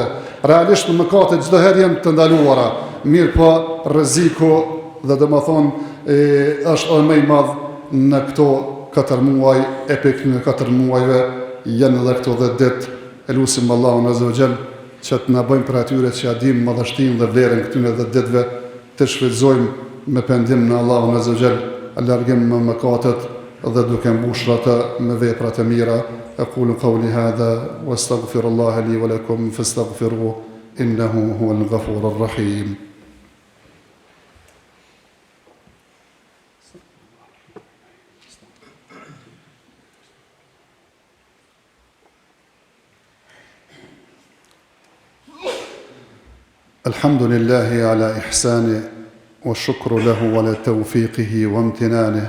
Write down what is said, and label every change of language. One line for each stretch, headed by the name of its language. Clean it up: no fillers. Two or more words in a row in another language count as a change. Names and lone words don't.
Albanian: Realisht mëkatet çdo herë janë të ndaluara, mirë po rreziku dhe domethënë është më i madh në këto 4 muaj, e pikë në 4 muajve janë edhe këto 10 ditë. Elusim Allahun
Arabic: عز وجل
Albanian: që të na bëjmë për atyre që ja dim madhështinë dhe vlerën këtyre dhe ditëve, të shfrytëzojmë me pendim në Allahun
Arabic: عز وجل,
Albanian: largim me mëkatet dhe duke mbushur ata me vepra të mira.
Arabic: أقول قولي هذا وأستغفر الله لي و لكم فاستغفروه إنه هو الغفور الرحيم. الحمد لله على إحسانه والشكر له على توفيقه وامتنانه